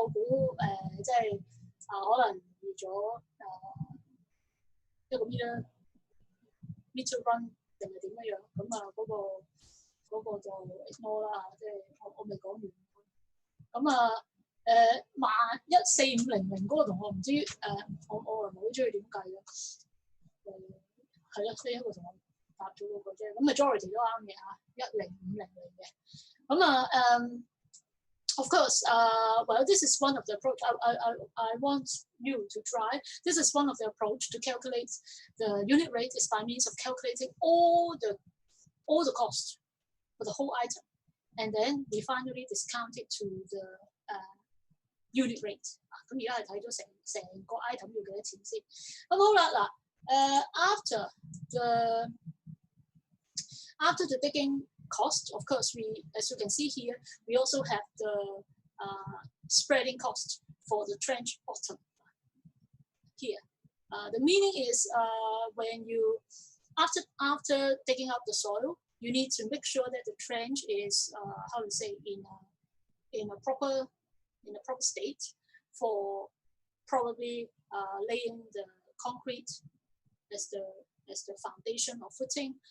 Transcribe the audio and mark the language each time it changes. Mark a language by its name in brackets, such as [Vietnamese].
[Cantonese] 我估即係可能預咗一個 meter run 定係點樣咁嗰個就 ignore 啦，即係我未講完。咁14500嗰個同學唔知我又唔係好中意點計咯。係咯，即係一個同學答咗嗰個啫。咁 majority 都啱嘅10500嘅。 [English] Of course, well, this is one of the approach I want you to try. This is one of the approach to calculate the unit rate is by means of calculating all the cost for the whole item, and then we finally discount it to the unit rate. [Cantonese] 咁而家係睇咗成個 item 要幾多錢先。咁好啦，嗱 [English] after the digging cost, of course, as you can see here, we also have the spreading cost for the trench bottom here. The meaning is when you after digging up the soil, you need to make sure that the trench is how to say in a proper state for probably laying the concrete as the foundation or footing.